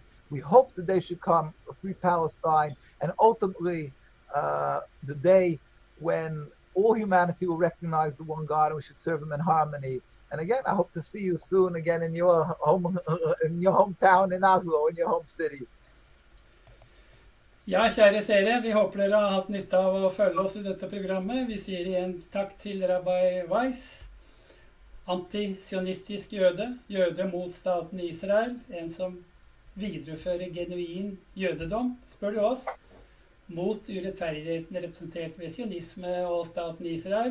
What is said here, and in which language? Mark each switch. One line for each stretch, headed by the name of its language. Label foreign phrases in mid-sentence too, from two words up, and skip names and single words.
English: We hope that they should come, a free Palestine, and ultimately the day when all humanity will recognize the one God and we should serve Him in harmony. And again, I hope to see you soon again in your hometown in Oslo, in your home city.
Norwegian: Ja, kjære seere, vi håper dere har hatt nytte av å følge oss i dette programmet. Vi sier igjen takk til Rabbi Weis, antisionistisk jøde mot staten Israel, en som viderefører genuin jødedom, spør du oss, mot urettferdigheten representert ved sionisme og staten Israel.